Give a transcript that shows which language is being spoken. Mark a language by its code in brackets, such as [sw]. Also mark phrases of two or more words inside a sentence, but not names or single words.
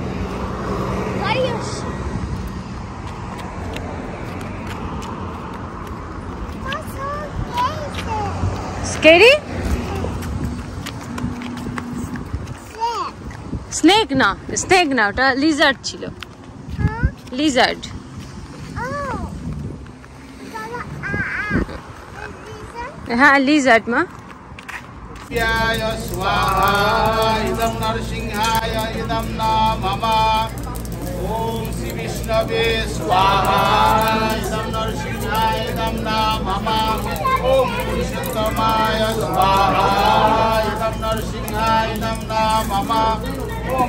[bn] স্কেরি? স্নেক না, স্নেক না, ওটা লিজার্ড ছিল। লিজার্ড। হ্যাঁ লিজার্ড মা। [sa] स्वाहा इदं नरसिंहाय इदं नमः ओम श्री विष्णवे स्वाहा इदं नरसिंहाय इदं नमः ओम पुरुषोत्तमाय स्वाहा इदं नरसिंहाय इदं नमः ओम